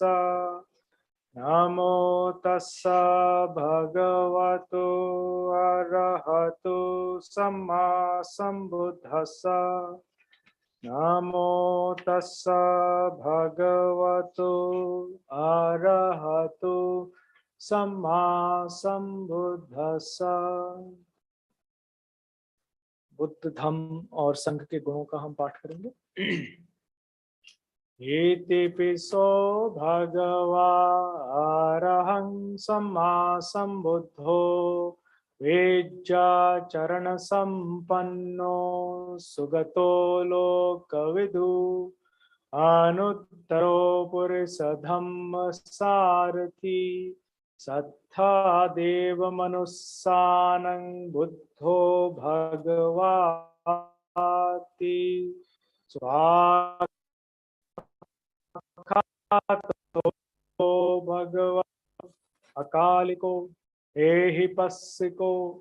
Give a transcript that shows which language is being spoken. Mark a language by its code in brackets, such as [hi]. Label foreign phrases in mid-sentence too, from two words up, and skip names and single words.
[pi] नमो तस्स भगवतो अरहतो सम्मा सम्बुद्धस्स. नमो तस्स भगवतो अरहतो सम्मा सम्बुद्धस्स. [hi] बुद्ध धम्म और संघ के गुणों का हम पाठ करेंगे. [pi] इतिपिसो भगवा अरहं सम्मा सम्बुद्धो वेज्जाचरण संपन्नो सुगतो लोकविदु अनुत्तरो पुरुष धम्म सारथी सत्था देव मनुस्सानं बुद्धो भगवाति स्वाखातो भगवा अकालिको एहि पस्सिको